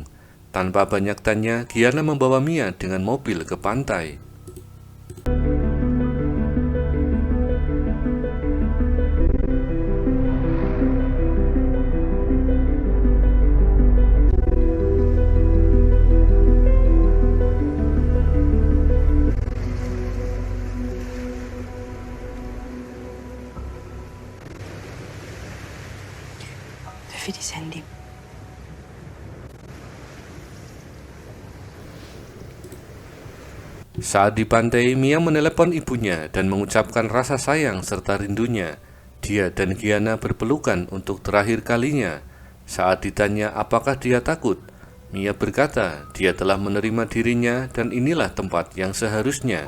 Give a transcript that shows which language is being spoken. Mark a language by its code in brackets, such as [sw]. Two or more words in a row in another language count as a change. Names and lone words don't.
[id] Tanpa banyak tanya, Gianna membawa Mia dengan mobil ke pantai. [de] Darf ich dein Handy? [id] Saat di pantai, Mia menelepon ibunya dan mengucapkan rasa sayang serta rindunya. Dia dan Gianna berpelukan untuk terakhir kalinya. Saat ditanya apakah dia takut, Mia berkata dia telah menerima dirinya dan inilah tempat yang seharusnya.